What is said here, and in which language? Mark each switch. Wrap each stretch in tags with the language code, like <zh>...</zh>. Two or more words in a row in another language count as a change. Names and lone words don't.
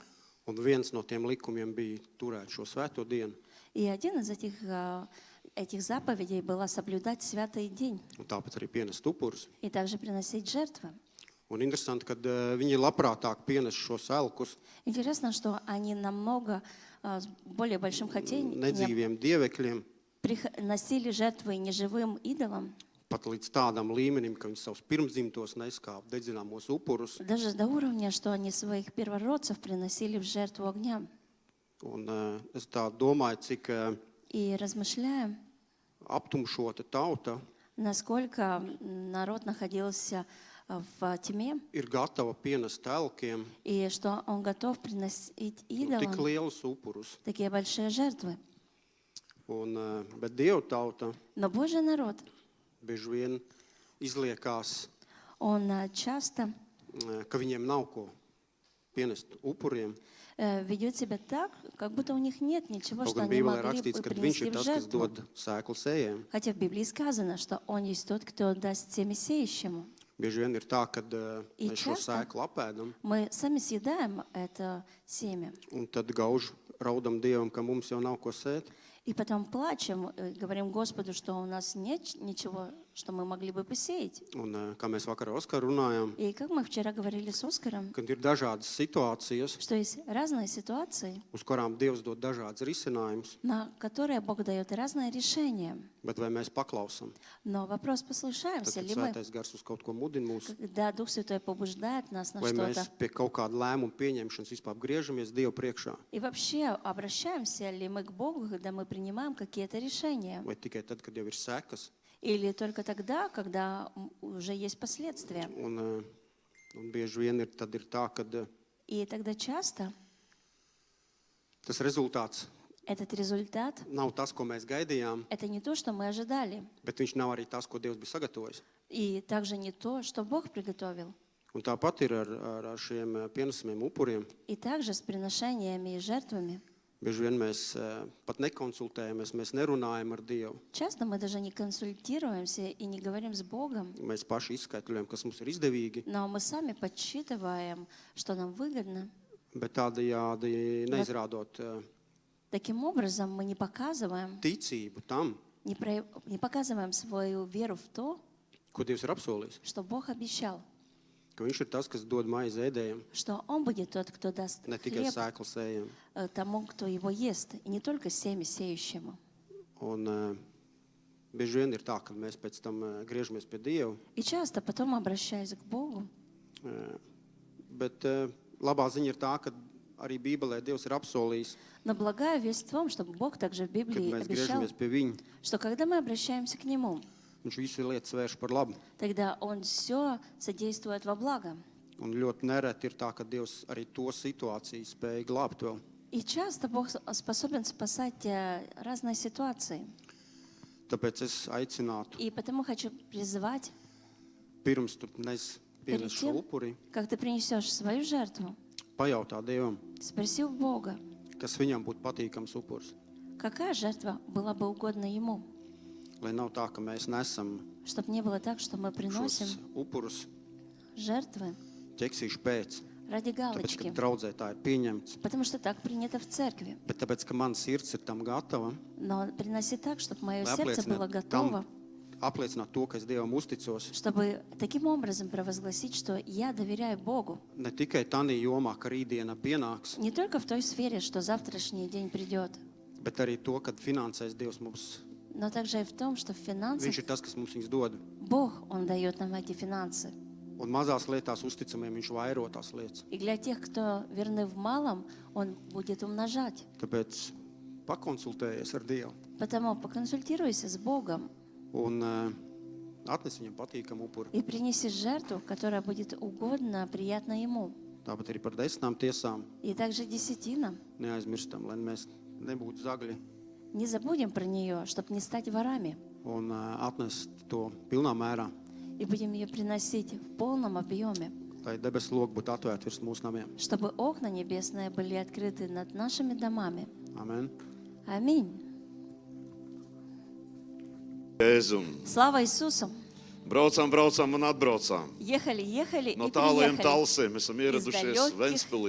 <lv>Un viens no tiem likumiem bija turēt šo svēto dienu.</lv> <ru>И один из этих заповедей было соблюдать святый день</ru> <lv>Un tāpēc arī pienest upurus.</lv> <ru>и также приносить жертвы.</ru> <lv>Un interesanti, ka viņi labprātāk pienes šos elkus</lv> <ru>Интересно, что они намного с более большим хотением</ru> <lv>nedzīviem dievekļiem,</lv> <ru>приносили жертвы неживым идолам,</ru> <lv>pat līdz tādam līmenim, ka viņi savus pirmdzimtos neskāp dedzināmos upurus.</lv> <ru>даже до уровня, что они своих первородцев приносили в жертву огням.</ru> <lv>Un es tā domāju, cik</lv> <ru>И размышляем,</ru> <lv>aptumšota tauta</lv> <ru>насколько народ находился в тьме,</ru> <lv>ir gatava pienest elkiem</lv> <ru>и что он готов приносить</ru> <lv>tik</lv> <ru>идолам</ru> <lv>lielus upurus.</lv> <ru>такие большие жертвы.</ru> <lv>Bet Dieva tauta</lv> <ru>Но Божий народ,</ru> <lv>bieži vien izliekās,</lv> <ru>он часто</ru> <lv>ka viņiem nav ko pienest upuriem.</lv> <ru>ведет себя так, как будто у них нет ничего,</ru> <lv>Kaut</lv> <ru>что</ru> <lv>gan</lv> <ru>они</ru> <lv>Bībelē</lv> <ru>могли</ru> <lv>rakstīts,</lv> <ru>бы</ru> <lv>ka viņš</lv> <ru>принести</ru> <lv>ir</lv> <ru>в</ru> <lv>tas, kas</lv> <ru>жертву.</ru> <lv>dod sēklu sējiem.</lv> <ru>Хотя в Библии сказано, что Он есть тот, кто даст семя сеющему.</ru> <lv>Bieži vien ir tā, ka</lv> <ru>И</ru> <lv>mēs šo</lv> <ru>часто</ru> <lv>sēklu apēdam,</lv> <ru>мы сами съедаем это семя.</ru> <lv>un tad gauž raudam Dievam, ka mums jau nav ko sēt.</lv> <ru>И потом плачем, говорим Господу, что у нас нет ничего, что мы могли бы посеять.</ru> <lv>Un, kā mēs vakar ar Oskaru runājām,</lv> <ru>И как мы вчера говорили с Оскаром,</ru> <lv>kad ir dažādas situācijas,</lv> <ru>что есть разные ситуации,</ru> <lv>uz kurām Dievs dod dažādas risinājumus,</lv> <ru>на которые Бог дает разные решения.</ru> <lv>bet vai mēs paklausām?</lv> <ru>Но вопрос,</ru> <lv>Tad,</lv> <ru>послушаемся</ru> <lv>kad</lv> <ru>ли мы,</ru> <lv>Svētais Gars uz kaut ko mudina mūs,</lv> <ru>когда Дух Святой побуждает нас на</ru> <lv>vai mēs</lv> <ru>что-то.</ru> <lv>pie kaut kāda lēmuma pieņemšanas vispār griežamies Dievu priekšā,</lv> <ru>И вообще, обращаемся ли мы к Богу, когда мы принимаем какие-то решения?</ru> <lv>vai tikai tad, kad jau ir sekas.</lv> <ru>Или только тогда, когда уже есть последствия?</ru> <lv>Un bieži vien tad ir tā, ka</lv> <ru>И тогда часто</ru> <lv>tas rezultāts</lv> <ru>этот результат</ru> <lv>nav tas, ko mēs gaidījām, —</lv> <ru>это не то, что мы ожидали.</ru> <lv>bet viņš nav arī tas, ko Dievs bija sagatavojis.</lv> <ru>И также не то, что Бог приготовил.</ru> <lv>Un tāpat ir ar šiem pienesamiem upuriem.</lv> <ru>И также с приношениями и жертвами.</ru> <lv>Bieži vien mēs pat nekonsultējamies, mēs nerunājam ar Dievu.</lv> <ru>Часто мы даже не консультируемся и не говорим с Богом,</ru> <lv>Mēs paši izskaidrojam, kas mums ir izdevīgi,</lv> <ru>но мы сами подсчитываем, что нам выгодно.</ru> <lv>bet tādējādi neizrādot</lv> <ru>Таким образом, мы не показываем,</ru> <lv>ticību tam,</lv> <ru>не показываем свою веру в то,</ru> <lv>ko Dievs ir apsolījis.</lv> <ru>что Бог обещал,</ru> <lv>Ka viņš ir tas, kas dod maizi ēdējiem,</lv> <ru>что Он будет тот, кто даст</ru> <lv>ne tikai</lv> <ru>хлеб</ru> <lv>sēklu sējiem.</lv> <ru>тому, кто его ест, и не только семя сеющему.</ru> <lv>Un bieži vien ir tā, ka mēs pēc tam griežamies pie Dieva,</lv> <ru>И часто потом, обращаясь к Богу,</ru> <lv>bet labā ziņa ir tā, ka arī Bībelē Dievs ir apsolījis,</lv> <ru>но благая весть в том, что Бог также в</ru> <lv>kad</lv> <ru>Библии</ru> <lv>mēs</lv> <ru>обещал,</ru> <lv>griežamies pie Viņa,</lv> <ru>что когда мы обращаемся к Нему,</ru> <lv>Viņš visu lietas vērš par labu.</lv> <ru>тогда Он все содействует во благо.</ru> <lv>Un ļoti nereti ir tā, ka Dievs arī to situāciju spēja glābt vēl.</lv> <ru>И часто Бог способен спасать разные ситуации.</ru> <lv>Tāpēc es aicinātu,</lv> <ru>И потому хочу призывать,</ru> <lv>pirms tu pienes</lv> <ru>перед</ru> <lv>šo</lv> <ru>тем,</ru> <lv>upuri,</lv> <ru>как ты принесешь свою жертву,</ru> <lv>pajautā Dievam,</lv> <ru>спроси у Бога,</ru> <lv>kas viņam būtu patīkams upuris.</lv> <ru>какая жертва была бы угодна Ему,</ru> <lv>Lai nav tā, ka mēs nesam</lv> <ru>чтобы не было так, что мы приносим</ru> <lv>šos upurus</lv> <ru>жертвы</ru> <lv>ķeksīšu pēc,</lv> <ru>ради</ru> <lv>tāpēc, ka</lv> <ru>галочки,</ru> <lv>draudzē tā ir pieņemts,</lv> <ru>потому что так принято в церкви.</ru> <lv>bet tāpēc, ka mana sirds ir tam gatava,</lv> <ru>Но приноси так, чтобы мое</ru> <lv>lai</lv> <ru>сердце было готово,</ru> <lv>apliecināt to, ka es Dievam uzticos,</lv> <ru>чтобы таким образом провозгласить, что я доверяю Богу.</ru> <lv>ne tikai tanī jomā, ka rītdiena pienāks,</lv> <ru>Не только в той сфере, что завтрашний день придет,</ru> <lv>bet arī to, kad finansēs Dievs mums.</lv> <ru>но также и в том, что в финансах</ru> <lv>Viņš ir tas, kas mums viņus dod.</lv> <ru>Бог, Он дает нам эти финансы.</ru> <lv>Un mazās lietās uzticamiem viņš vairo tās lietas.</lv> <ru>И для тех, кто верны в малом, Он будет умножать.</ru> <lv>Tāpēc pakonsultējies ar Dievu</lv> <ru>Потому поконсультируйся с Богом</ru> <lv>un atnes viņam patīkamu upuri.</lv> <ru>и принеси жертву, которая будет угодна, приятна Ему.</ru> <lv>Tāpat arī par 10 tiesām</lv> <ru>И также десятина.</ru> <lv>neaizmirstam, lai mēs nebūtu zagļi</lv> <ru>Не забудем про нее, чтобы не стать ворами.</ru> <lv>un atnest to pilnā mērā,</lv> <ru>И будем ее приносить в полном объеме,</ru> <lv>lai debesu logi būtu atvērti virs mūsu namiem.</lv> <ru>чтобы окна небесные были открыты над нашими домами.</ru> <lv>Amen.</lv> <ru>Аминь.</ru> <lv>Jēzum.</lv> <ru>Слава Иисусу!</ru> <lv>Braucām, braucām un atbraucām.</lv> <ru>Ехали, ехали</ru> <lv>No</lv> <ru>и</ru> <lv>tāliem</lv> <ru>приехали.</ru> <lv>talsiem esam</lv> <ru>Из</ru> <lv>ieradušies Ventspilī,</lv>